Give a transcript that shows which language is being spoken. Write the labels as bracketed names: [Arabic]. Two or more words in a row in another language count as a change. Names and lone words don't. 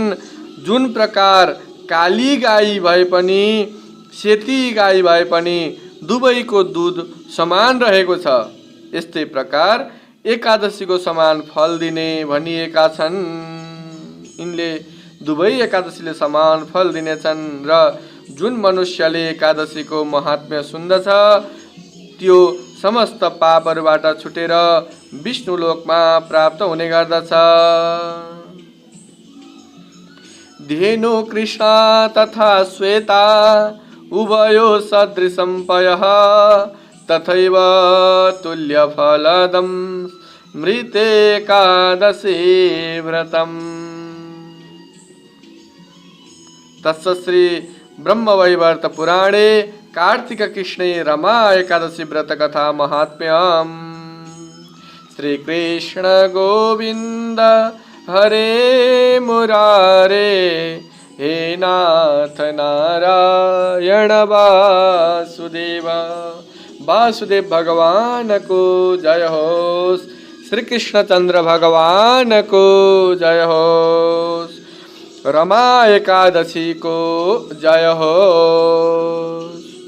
[Nepali] जुन प्रकार काली गाई भए पनि सेती गाई भए पनि दुवैको दुध समान रहेको छ, यस्तै प्रकार एकादशीको समान फल दिने भनिएका छन्। यिनले दुवै एकादशीले समान फल दिनेछन् र जुन मनुष्यले एकादशीको महात्म्य सुन्दछ त्यो समस्त पापहरूबाट छुटेर विष्णु लोकमा प्राप्त हुने गर्दछ। [Sanskrit] धेनु कृष्ण तथा श्वेता उभयो सदृशं पयः तथैव तुल्य फलदं मृतेकादशी व्रतम्। तस्य श्री ब्रह्मवैवर्त पुराणे कार्तिक कृष्णे रमा एकादशी व्रत कथा महात्म्यम। श्री कृष्ण गोविंद हरे मुरारे, हे नाथ नारायण वासुदेव। [Hindi] वासुदेव भगवान को जय हो। श्री कृष्णचंद्र भगवान को जय हो। रमा एकादशी को जय हो।